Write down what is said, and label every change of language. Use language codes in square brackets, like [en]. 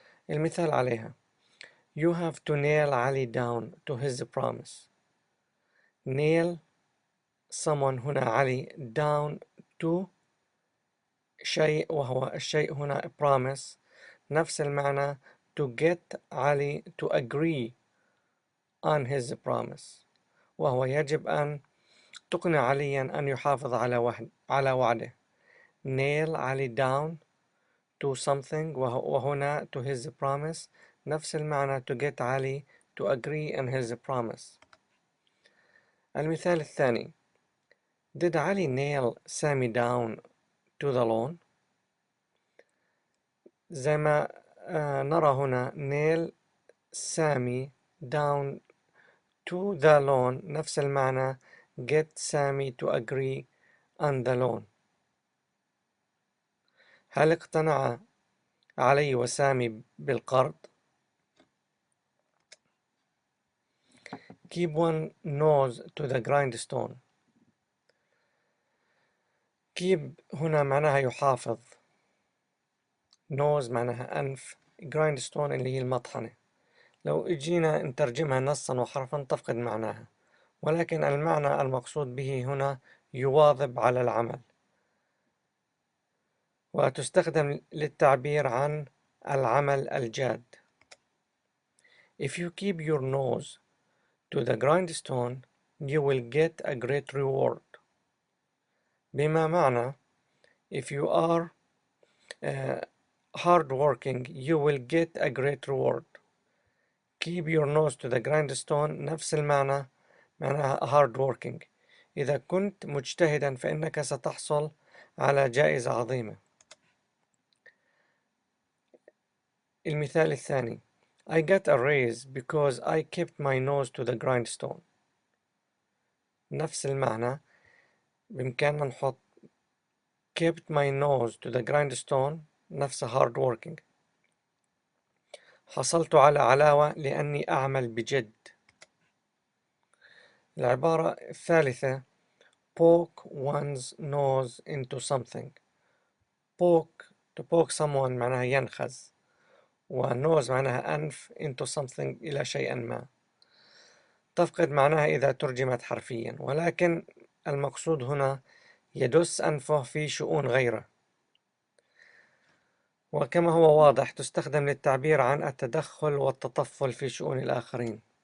[ar] المثال عليها: [en] You have to nail Ali down to his promise. nail someone [ar] هنا علي down to شيء، وهو الشيء هنا promise، نفس المعنى [en] to get علي to agree on his promise، [ar] وهو يجب أن تقنع عليا أن يحافظ على وعده. [en] nail علي down to something، [ar] وهنا [en] to his promise، [ar] نفس المعنى [en] to get علي to agree on his promise. [ar] المثال الثاني: [en] Did Ali nail Sammy down to the lawn؟ [ar] زي ما نرى هنا [en] nail Sammy down to the lawn، [ar] نفس المعنى [en] get Sammy to agree on the lawn. [ar] هل اقتنع علي وسامي بالقرض؟ [en] Keep one nose to the grindstone. [ar] keep هنا معناها يحافظ، nose معناها أنف، grindstone اللي هي المطحنة. لو اجينا نترجمها نصا وحرفا تفقد معناها، ولكن المعنى المقصود به هنا يواظب على العمل، وتستخدم للتعبير عن العمل الجاد. [en] If you keep your nose to the grindstone you will get a great reward. [ar] بما معنى [en] if you are hard working you will get a great reward. keep your nose to the grindstone [ar] نفس المعنى، معناها [en] hard working، [ar] إذا كنت مجتهدا فإنك ستحصل على جائزة عظيمة. المثال الثاني: [en] I got a raise because I kept my nose to the grindstone. [ar] نفس المعنى، بإمكاننا نحط [en] kept my nose to the grindstone نفس hard working. [ar] حصلت على علاوة لأني أعمل بجد. العبارة الثالثة: [en] poke one's nose into something. to poke someone [ar] معناها ينخز، ونوز معناها أنف، [en] into something [ar] إلى شيء ما. تفقد معناها إذا ترجمت حرفيا، ولكن المقصود هنا يدس أنفه في شؤون غيره، وكما هو واضح تستخدم للتعبير عن التدخل والتطفل في شؤون الآخرين.